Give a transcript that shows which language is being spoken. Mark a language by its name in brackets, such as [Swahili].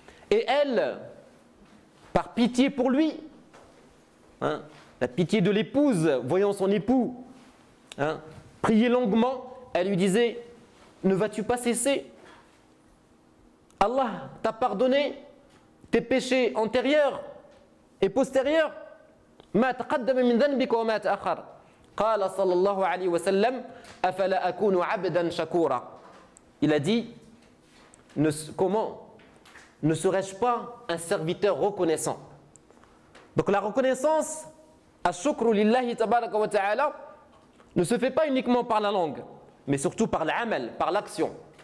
[French] Et elle, par pitié pour lui, la pitié de l'épouse, voyant son époux prier longuement, elle lui disait: ne vas-tu pas cesser? Allah t'a pardonné tes péchés antérieurs et postérieurs. [Arabic] ما تقدم من ذنبك وما تأخر. قال صلى الله عليه وسلم أفلا أكون عبدا شكورا. [French] Il a dit: comment ne serais-je pas un serviteur reconnaissant? Donc la reconnaissance, [Arabic] ash-shukru lillahi tabaraka wa ta'ala, [French] ne se fait pas uniquement par la langue, mais surtout par l'amal, par l'action.